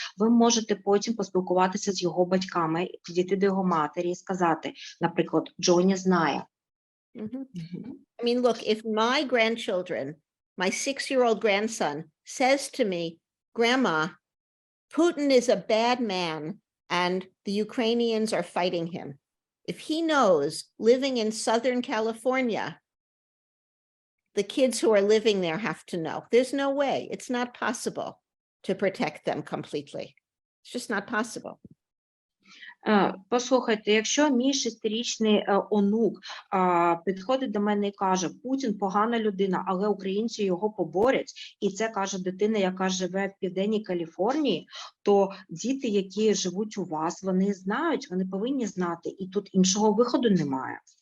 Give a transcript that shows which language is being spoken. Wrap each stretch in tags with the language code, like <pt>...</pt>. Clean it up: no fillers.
<uk>Ви можете потім поспілкуватися з його батьками, підійти до його матері і сказати, наприклад, Джоні знає.</uk> <en>I mean, look, if my grandchildren, my 6-year-old grandson says to me, Grandma, Putin is a bad man and the Ukrainians are fighting him. If he knows, living in Southern California, the kids who are living there have to know. There's no way. It's not possible to protect them completely. It's just not possible.</en> <uk>Послухайте, якщо мій 6-річний онук підходить до мене і каже, Путін погана людина, але українці його поборять, і це каже дитина, яка живе в Південній Каліфорнії, то діти, які живуть у вас, вони знають, вони повинні знати, і тут іншого виходу немає.</uk>